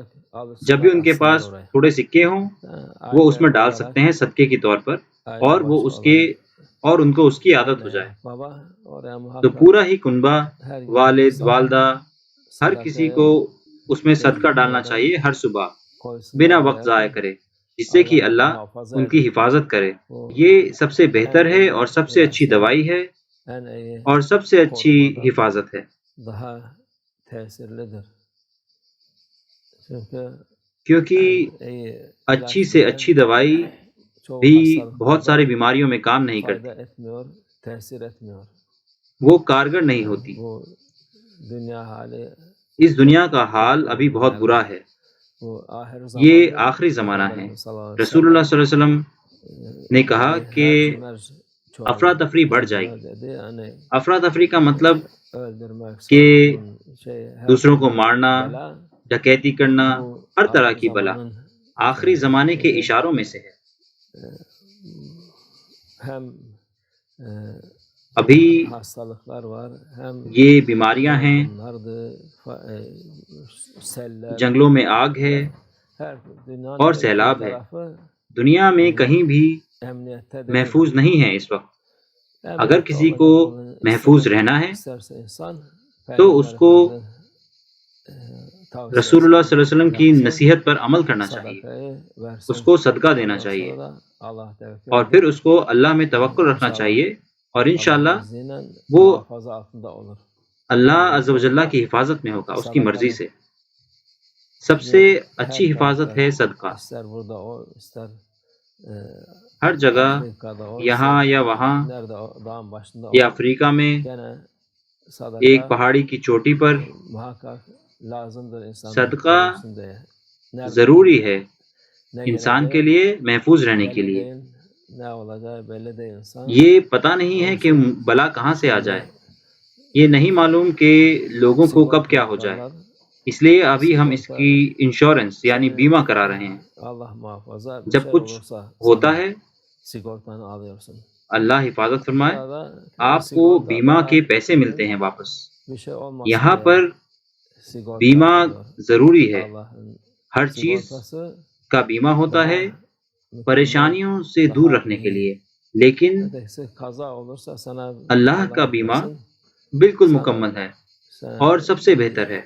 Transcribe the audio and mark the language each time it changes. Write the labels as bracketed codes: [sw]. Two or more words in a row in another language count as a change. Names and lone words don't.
[ur] جب بھی [tr] alsınlar, [ur] ان کے [tr] atsınlar [ur] پاس [tr] oraya. [ur] تھوڑے سکے ہوں وہ اس میں [tr] Aile [ur] ڈال [tr] olarak [ur] سکتے ہیں صدقے کے طور پر، اور [tr] aile [ur] وہ [tr] başı [ur] اس کے [tr] olan [ur] اور ان کو اس کی عادت ہو [tr] anne, [ur] جائے [tr] baba oraya [ur] تو [tr] muhakkak [ur] پورا ہی کنبہ، [tr] her gün [ur] والد والدہ، ہر کسی [tr] sadakayı [ur] کو اس میں صدقہ ڈالنا [tr] geciktirmeden [ur] چاہیے ہر صبح [tr] koysunlar [ur] بنا وقت [tr] oraya [ur] ضائع [tr] ki [ur] کرے، جس سے کہ [tr] Allah [ur] اللہ [tr] muhafaza [ur] ان کی [tr] eder. [ur] حفاظت کرے۔ [tr] Bu [ur] یہ سب سے بہتر [tr] en [ur] ہے [tr] iyi [ur] اور سب سے اچھی [tr] ilaçtır, [ur] دوائی ہے [tr] en iyi [ur] اور سب سے اچھی [tr] korumadan [ur] حفاظت ہے، [tr] daha tesirlidir. Çünkü [ur] کیونکہ [tr] en iyi [ur] اچھی [tr] ilaç [ur] سے [tr] bile [ur] اچھی دوائی [tr] çoğu [ur] بھی بہت [tr] hastalıklarda [ur] ساری بیماریوں میں کام نہیں کرتی، [tr] fayda etmiyor, tesir etmiyor. [ur] وہ کارگر نہیں ہوتی۔ [tr] Bu dünya hali [ur] اس دنیا کا حال ابھی بہت برا ہے، [tr] bu ahir [ur] یہ [tr] zamandır. [ur] آخری زمانہ ہے۔ [tr] Peygamberimiz [ar] صلى الله عليه و رسول اللہ صلی اللہ علیہ وسلم [ur] نے کہا [tr] sellem [ur] کہ [tr] hercimer [ur] افراتفری بڑھ جائے گی۔ [tr] dedi. Yani [ur] افراتفری کا مطلب [tr] öldürmek, [ur] کہ [tr] her [ur] دوسروں کو [tr] türlü [ur] مارنا، [tr] bela [ur] ڈکیتی کرنا، [tr] bu [ur] ہر طرح [tr] ahir [ur] کی بلا [tr] zamanın [ur] آخری زمانے کے اشاروں میں سے ہے۔ [tr] hem [ur] ابھی [tr] hastalıklar var, hem [ur] یہ بیماریاں ہیں، [tr] yangınlardı, seller, [ur] جنگلوں میں آگ ہے [tr] her dünyanın [ur] اور [tr] her iki [ur] سیلاب ہے۔ [tr] tarafı [ur] دنیا میں کہیں بھی [tr] emniyette değil. [ur] محفوظ نہیں ہے اس وقت۔ اگر [tr] Emniyette [ur] کسی [tr] olacak [ur] کو [tr] bunu [ur] محفوظ [tr] istemek [ur] رہنا ہے [tr] isterse insan [ur] تو اس کو [tr] Peygamber [ar] رسول اللہ صلی اللہ علیہ وسلم [ur] کی [tr] yapsın, [ur] نصیحت پر عمل کرنا چاہیے، [tr] sadakayı versin. [ur] اس کو صدقہ دینا [tr] Ondan [ur] چاہیے [tr] sonra da Allah tevekkül [ur] اور [tr] edip [ur] پھر اس کو اللہ میں توکل رکھنا [tr] İnşallah [ur] چاہیے، اور [tr] Allah'ın [ur] انشاءاللہ [tr] izniyle [ur] وہ [tr] muhafaza altında olur. [ur] اللہ [ar] عز و جل [ur] کی حفاظت میں ہوگا اس کی مرضی سے۔ سب سے اچھی حفاظت ہے صدقہ۔ [tr] İster burada o, ister [ur] ہر جگہ، [tr] Afrika'da o, [ur] یہاں [tr] ister [ur] یا وہاں، [tr] nerede o, dağın başında o, [ur] یا افریقہ میں [tr] gene [ur] ایک [tr] sadaka [ur] پہاڑی کی چوٹی پر [tr] muhakkak lazımdır insanın [ur] صدقہ [tr] korunsun diye. Nerede [ur] ضروری ہے [tr] ne [ur] انسان کے [tr] geleceği [ur] لیے محفوظ رہنے کے [tr] belli [ur] لیے۔ [tr] değil, ne olacağı belli değil insan. [ur] یہ پتہ نہیں ہے کہ بلا کہاں سے آ جائے، یہ نہیں معلوم کہ لوگوں کو کب کیا ہو جائے، اس لیے ابھی ہم اس کی انشورنس یعنی بیمہ کرا رہے ہیں۔ [tr] Allah muhafaza bir [ur] جب [tr] şey [ur] کچھ [tr] olursa [ur] ہوتا [tr] sana [ur] ہے [tr] sigortanı alıyorsun. [ur] اللہ حفاظت فرمائے. آپ کو بیمہ کے پیسے ملتے ہیں واپس. یہاں پر بیمہ ضروری ہے. ہر چیز کا بیمہ ہوتا ہے پریشانیوں سے دور رکھنے کے لیے، لیکن اللہ کا بیمہ بالکل مکمل ہے اور سب سے بہتر ہے.